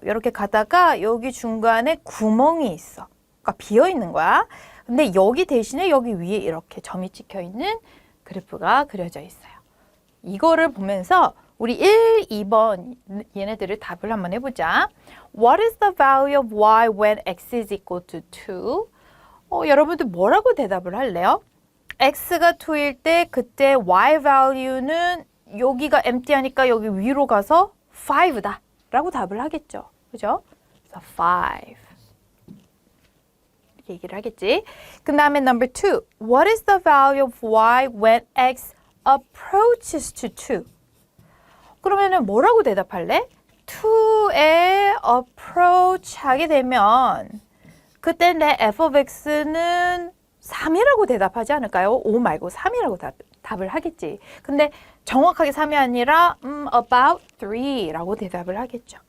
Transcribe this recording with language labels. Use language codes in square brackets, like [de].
[ko] 이렇게 가다가 여기 중간에 구멍이 있어. 그러니까 비어 있는 거야. 근데 여기 대신에 여기 위에 이렇게 점이 찍혀 있는 그래프가 그려져 있어요. 이거를 보면서 우리 1, 2번 얘네들을 답을 한번 해보자. [en] What is the value of y when x is equal to 2? [ko] 여러분들 뭐라고 대답을 할래요? x가 2일 때 그때 y value는 여기가 empty하니까 여기 위로 가서 5다 라고 답을 하겠죠. 그죠? 그래서 5 이렇게 얘기를 하겠지. 그 다음에 number 2. [en] What is the value of y when x approaches to 2? [ko] 그러면은 뭐라고 대답할래? 2에 approach 하게 되면 그때 내 f of x는 3이라고 대답하지 않을까요? 5 말고 3이라고 답을 하겠지. 근데 정확하게 3이 아니라 about 3라고 대답을 하겠죠.